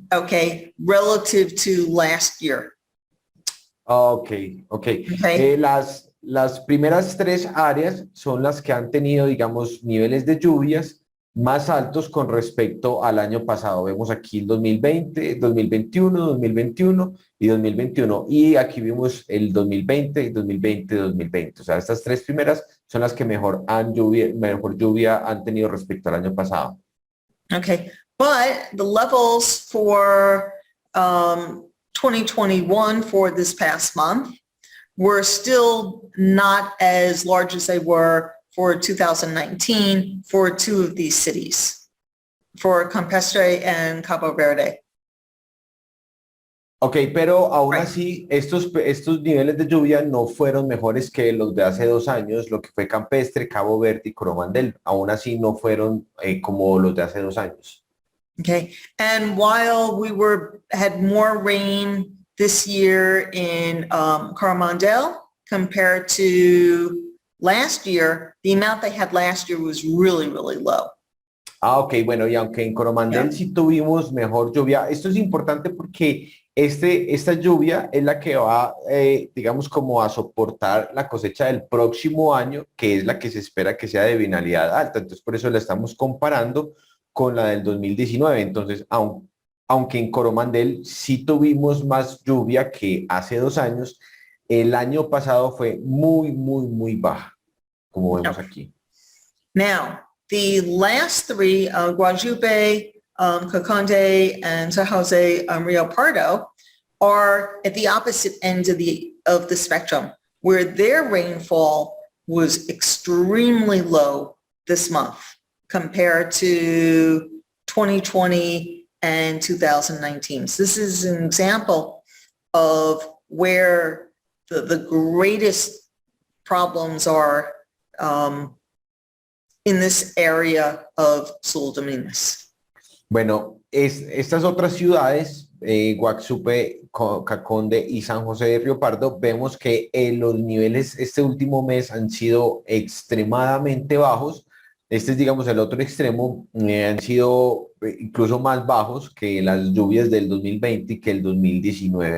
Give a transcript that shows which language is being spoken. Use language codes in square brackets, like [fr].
[en] Okay, relative to last year. Okay. Okay. [es] Las primeras 3 áreas son las que han tenido, digamos, niveles de lluvias más altos con respecto al año pasado. Vemos aquí el 2020, 2021, 2021 y 2021. Y aquí vimos el 2020, 2020, 2020. O sea, estas 3 primeras son las que mejor lluvia han tenido respecto al año pasado. [en] Okay, but the levels for 2021 for this past month were still not as large as they were for 2019 for 2 of these cities, for Campestre and Cabo Verde. [es] Ok, pero aún así, estos niveles de lluvia no fueron mejores que los de hace 2 años, lo que fue Campestre, Cabo Verde y Coromandel. Aún así no fueron como los de hace 2 años. [en] Okay, and while we had more rain this year in Coromandel compared to last year, the amount they had last year was really, really low. [es] Ok, bueno, y aunque en Coromandel sí tuvimos mejor lluvia, esto es importante porque esta lluvia es la que va, digamos, como a soportar la cosecha del próximo año, que es la que se espera que sea de venalidad alta. Entonces, por eso la estamos comparando con la del 2019. Entonces, aunque en Coromandel sí tuvimos más lluvia que hace 2 años, el año pasado fue muy baja, como vemos aquí. [en] Now, the last 3, Guadalupe, Coconde, and San Jose Rio Pardo, are at the opposite end of the spectrum, where their rainfall was extremely low this month compared to 2020 and 2019. So this is an example of where the greatest problems are in this area of Sul Dominguez. [es] Bueno, estas otras ciudades, Guaxupe, Caconde y San José de Río Pardo, vemos que los niveles este último mes han sido extremadamente bajos. Este es, digamos, el otro extremo, han sido incluso más bajos que las lluvias del 2020 y que el 2019.